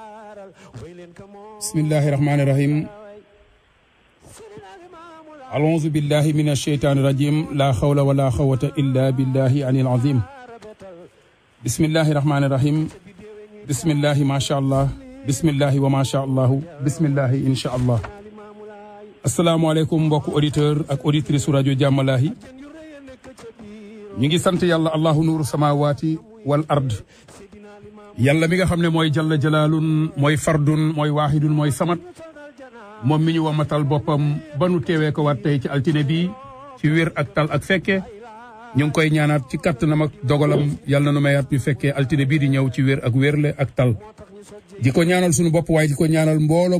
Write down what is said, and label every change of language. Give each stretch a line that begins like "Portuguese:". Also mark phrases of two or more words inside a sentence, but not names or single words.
Arabic: بسم الله الرحمن الرحيم أعوذ بالله من الشيطان الرجيم لا حول ولا قوة إلا بالله العلي العظيم بسم الله الرحمن الرحيم بسم الله ما شاء الله بسم الله وما شاء الله بسم الله إن شاء الله السلام عليكم
Wolof: mbokk auditeur ak auditrice su rajo Jammalahi ñu ngi sant yàlla
Arabic: الله نور السماوات والأرض
Wolof: yàlla mi nga xam ne mooy
Arabic: جل جلال
Wolof: mooy fardun mooy waahidun mooy samat moom mi ñu wamatal boppam ba nu teewee ko waat tey ci altine bi ci wér ak tal ak fekke ñu ngi koy ñaanaat ci kattanam ak dogalam yàlla na nu mayaat ñu fekkee altine bii di ñëw ci wér ak wérle ak tal di ko ñaanal sunu bopp waaye di ko ñaanal mbooloo mu